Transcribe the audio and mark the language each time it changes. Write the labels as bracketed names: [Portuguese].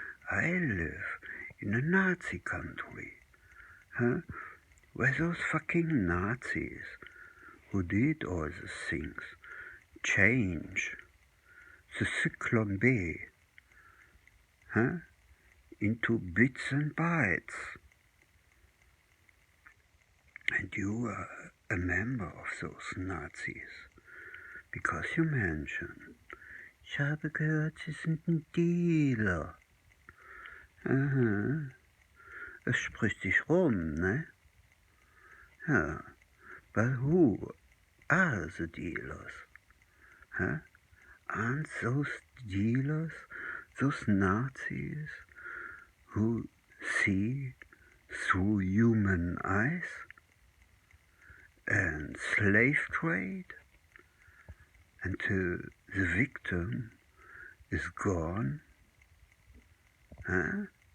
[English] I live in a Nazi country. Huh? Where those fucking Nazis who did all these things change the Cyclone B, huh, into bits and bytes. And you are a member of those Nazis, because you mentioned, [German] ich habe gehört, Sie sind ein Dealer. Aha, es spricht sich rum, ne? [English] Ja, but who are the dealers? Huh? Aren't those dealers, those Nazis who see through human eyes and slave trade until the victim is gone? Huh?